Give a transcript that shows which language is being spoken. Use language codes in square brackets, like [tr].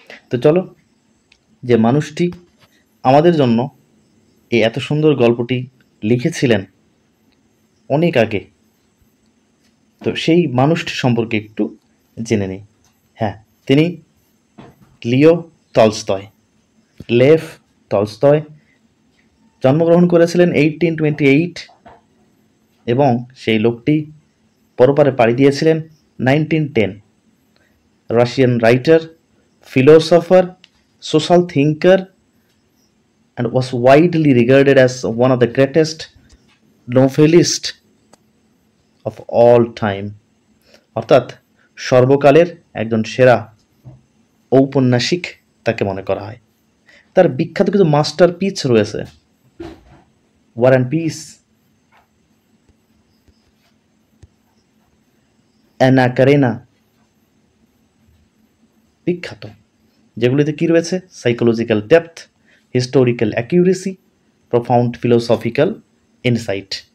[bn] তো চলো, যে মানুষটি আমাদের জন্য এই এত সুন্দর গল্পটি লিখেছিলেন অনেক আগে, তো সেই মানুষটি সম্পর্কে একটু জেনে নিই। হ্যাঁ, তিনি লিও টলস্টয়, লেভ টলস্টয়। জন্মগ্রহণ করেছিলেন 1828 এবং সেই লোকটি পরপারে পাড়ি দিয়েছিলেন 1910। Russian writer, [en] philosopher, social thinker, and was widely regarded as one of the greatest novelists of all time, [bn] অর্থাৎ সর্বকালের একজন সেরা ঔপন্যাসিক তাকে মনে করা হয়। তার বিখ্যাত কিছু মাস্টারপিস রয়েছে, ওয়ার অ্যান্ড পিস, অ্যানা কারেনা, বিখ্যাত, যেগুলিতে কি রয়েছে? Psychological depth, historical accuracy, profound philosophical insight.